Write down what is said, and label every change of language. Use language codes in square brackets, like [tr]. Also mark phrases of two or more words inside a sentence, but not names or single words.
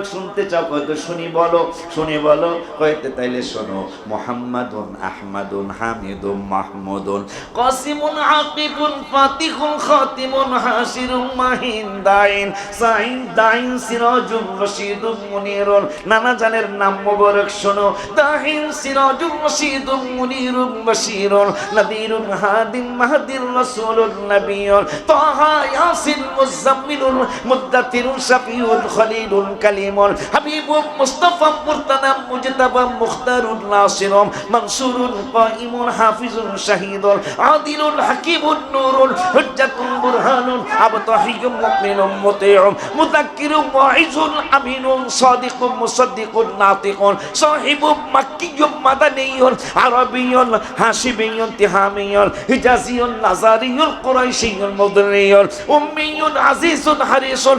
[bn] শুনতে চাও? কয়তো শুনি বলো, শুনি বলো। কয়তে? তাইলে শোনো, [ar] محمد أحمد حامد محمود قاسم عاقب فاتح خاتم حاشر ماح داع ساع داع سراج رشيد منير. [bn] নানা জানের নাম মুবারক শোনো। [ar] داع سراج رشيد منير بشير نذير هاد مهدي رسول نبي طه يس مزمل مدثر شفيع خليل كليم حبيب مصطفى مرتضى مجتبى مختار ناصر منصور قائم حافظ شهيد عادل حكيم نور حجة برهان أبطحي مؤمن مطيع مذكر واعظ أمين صادق مصدق ناطق صاحب مكي مدني عربي هاشمي تهامي حجازي نزاري قرشي مضري أمي عزيز حريص